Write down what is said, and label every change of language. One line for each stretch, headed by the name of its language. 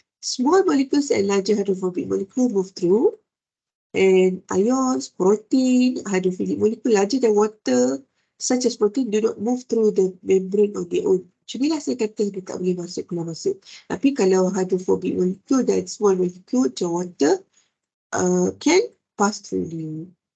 English: Small molecules and larger hydrophobic molecule move through, and ions, protein, hydrophilic molecule larger than water, such as protein, do not move through the membrane on their own.
Malay: Macam inilah saya kata dia tak boleh masuk, keluar masuk. Tapi kalau
English: hydrophobic molecule dan small molecule macam water can pass through them.